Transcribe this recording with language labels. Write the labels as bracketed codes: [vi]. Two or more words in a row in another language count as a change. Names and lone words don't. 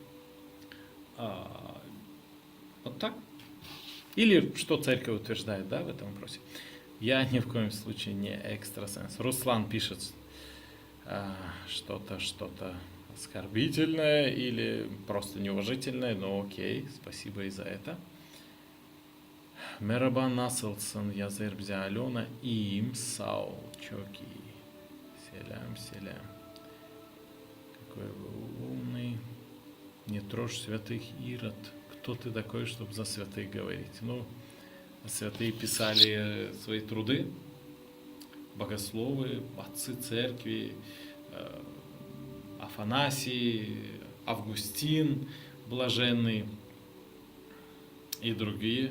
[ru] Вот так. Или что церковь утверждает, да, в этом вопросе. Я ни в коем случае не экстрасенс. Руслан пишет что-то оскорбительное или просто неуважительное, но окей, спасибо и за это. [gag] Merhaba, nasılsın? Yazır bize Alena. İyiyim, sağ ol. Çok iyi. Selam. [ru] Какой вы умный. Не трожь святых, Ирод. Кто ты такой, чтобы за святых говорить? Ну, святые писали свои труды, богословы, отцы церкви, Афанасий, Августин, блаженный и другие.